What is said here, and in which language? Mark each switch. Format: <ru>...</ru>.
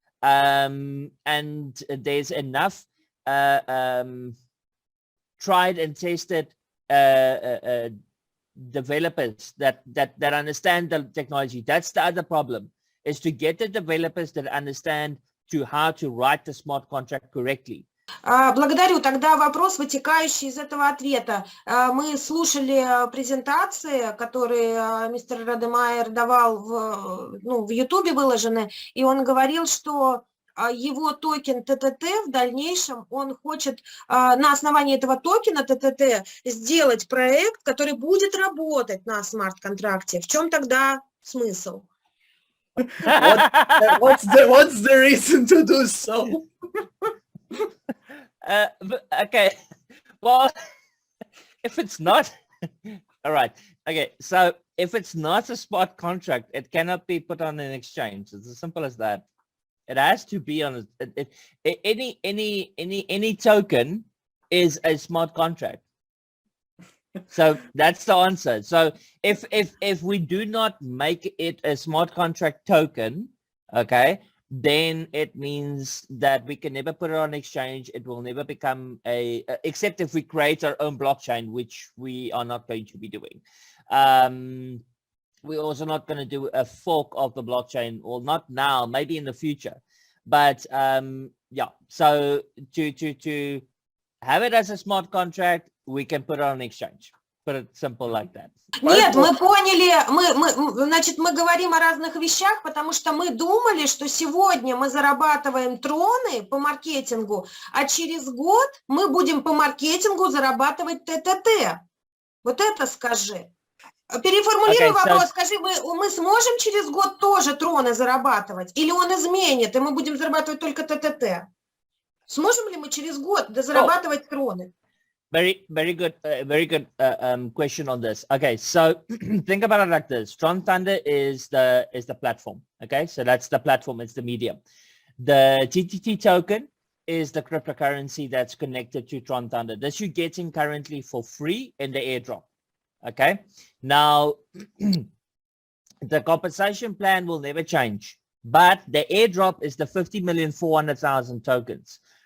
<en>And there's enough tried and tested developers that understand the technology. That's the other problem, is to get the developers that understand how to write the smart contract correctly.</en> <ru>Благодарю. Тогда вопрос, вытекающий из этого ответа. Мы слушали презентации, которые мистер Радемайер давал в YouTube выложены, и он говорил, что его токен ТТТ в дальнейшем, он хочет на основании этого токена ТТТ сделать проект, который будет работать на смарт-контракте. В чем тогда смысл?</ru> <en>What's the reason to do so? Okay, well, if it's not, all right, okay, so if it's not a smart contract, it cannot be put on an exchange. It's as simple as that. It has to be on any token is a smart contract. So that's the answer. So if we do not make it a smart contract token, okay, then it means that we can never put it on exchange. It will never become except if we create our own blockchain, which we are not going to be doing. We're also not going to do a fork of the blockchain, or not now, maybe in the future. But yeah, so to have it as a smart contract, we can put it on exchange. Put it simple like that.</en> <ru>Нет, мы поняли, значит, мы говорим о разных вещах, потому что мы думали, что сегодня мы зарабатываем троны по маркетингу, а через год мы будем по маркетингу зарабатывать ТТТ. Вот это скажи. Переформулируй вопрос, скажи, мы сможем через год тоже троны зарабатывать? Или он изменит, и мы будем зарабатывать только ТТТ? Сможем ли мы через год зарабатывать троны?</ru> <en>Very good question on this. Okay, so think about it like this. TronThunder is the platform. Okay, so that's the platform. It's the medium. The TTT token is the cryptocurrency that's connected to TronThunder. This you're getting currently for free in the airdrop. Okay, now the compensation plan will never change, but the airdrop is the 50,400,000 tokens.</en>